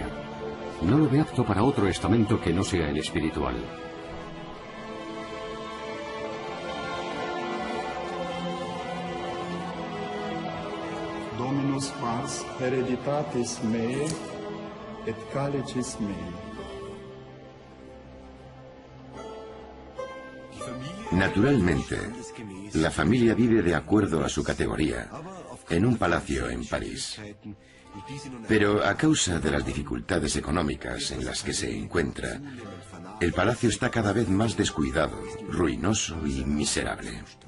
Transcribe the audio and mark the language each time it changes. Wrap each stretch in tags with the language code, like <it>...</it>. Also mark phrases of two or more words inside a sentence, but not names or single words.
<es>No lo ve apto para otro estamento que no sea el espiritual.</es> <la>Dominus pars hereditatis mei et calicis mei.</la> <es>Naturalmente, la familia vive de acuerdo a su categoría, en un palacio en París. Pero a causa de las dificultades económicas en las que se encuentra, el palacio está cada vez más descuidado, ruinoso y miserable.</es>